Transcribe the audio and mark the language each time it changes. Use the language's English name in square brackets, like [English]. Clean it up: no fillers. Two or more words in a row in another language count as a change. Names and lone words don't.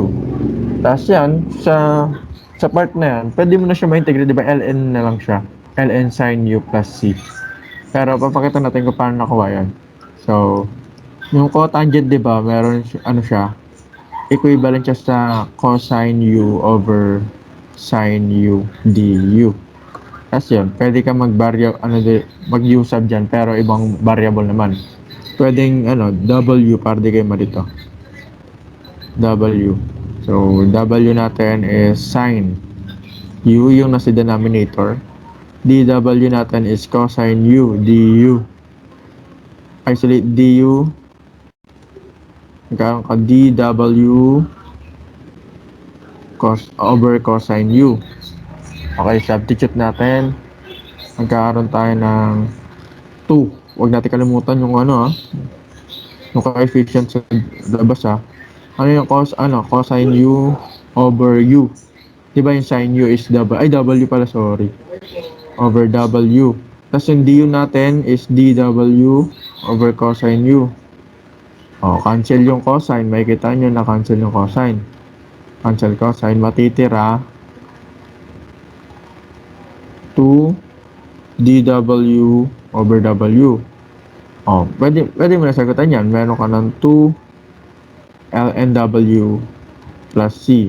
[Filipino] Tapos yan, sa part na yan, pwede mo na siya ma-integrate, di ba? Ln na lang siya. [English] Ln sin u plus c. [Filipino] Pero papakita natin kung paano nakuha yan. So, yung cotangent, di ba, meron siya, equivalent siya sa [English] cosine u over sin u du. [Filipino] Tapos yun, pwede ka mag-usab dyan, pero ibang variable naman. Pwedeng, w, para di kayo malito. W. So, W natin is [English] sin U, [Filipino] yung nasa denominator. dW natin is [English] cosine U, du. Isolate du. [Filipino] Magkakaroon ka [English] dW over cosine U. [Filipino] Okay, substitute natin. Magkakaroon tayo ng 2. Huwag natin kalimutan yung yung coefficient sa labas Ano yung [English] cosine u over u. [Filipino] Diba yung [English] sin u [Filipino] is w pala, sorry. [English] Over w. [Filipino] Tapos yung du natin is [English] dw over cosine u. [Filipino] Cancel yung cosine. Makikita nyo na cancel yung cosine. [English] Cancel cosine. Matitira 2 dw over w. [Filipino] Pwede mo na sagutan yan. Meron ka ng 2 [English] ln w plus c.